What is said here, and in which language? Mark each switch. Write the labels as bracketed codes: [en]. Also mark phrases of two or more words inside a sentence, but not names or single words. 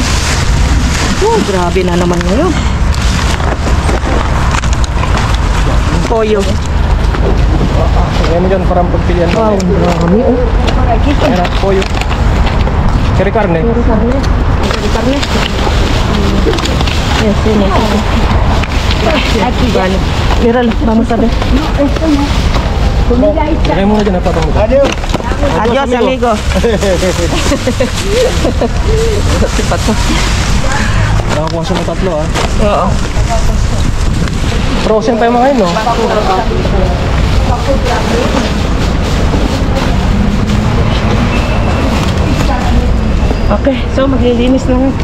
[tl] Oh, grabe na naman ngayon. Pollo. Lagay mo dyan para pagpilian mo. Wow, marami oh. Ayan na, pollo. Kari karne. Puro karne. Puro karne. Yes, yun eh. [es] Vale. Mira, vamos a ver. [tl] Lagay mo na dyan, napatong mo. [es] Adios, amigo. Pato. [tl] Nakakuha siya ng tatlo ah. Oo. Frozen pa yung mga yun, no? Okay, so maglilinis na nga.